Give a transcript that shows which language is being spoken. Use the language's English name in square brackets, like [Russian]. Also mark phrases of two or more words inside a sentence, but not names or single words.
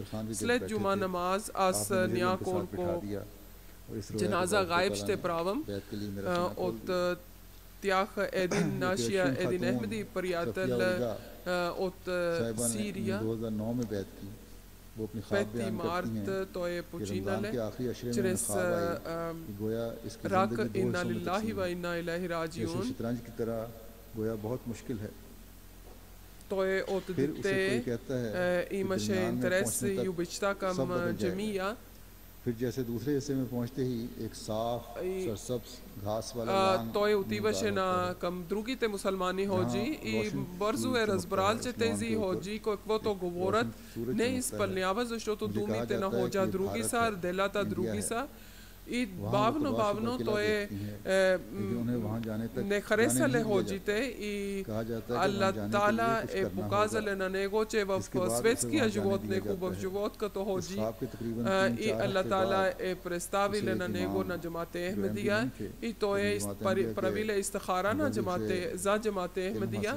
[Bulgarian] След джума намаз аз няколко [Arabic] جنازة غائب [Bulgarian] ще правам. От тях един Ахмеди приятел от Сирия. 5 марта той е починал чрез рак. [Arabic] إنا لله وإنا إليه راجعون. [Bulgarian] Той от дете имаше интерес и обичта към джамия [Urdu] پھر جیسے دوسرے حصے میں پہنچتے ہی ایک صاف سرسبز گھاس والا لان [Bulgarian] той отиваше към другите мусулмани ходжи и бързо разбрал, че тези ходжи, каквото говорят, не изпълнява, защото думите на ходжа други са, делата други са. И бавно той не харесале ходжите и [Arabic] الله تعالى [Bulgarian] показале на него, че в светския живот, не хубав живот като ходжи, и [Arabic] الله تعالى [Bulgarian] представиле на него на джамате Ахмедия и той правиле истихара на джамате, за джамате Ахмедия.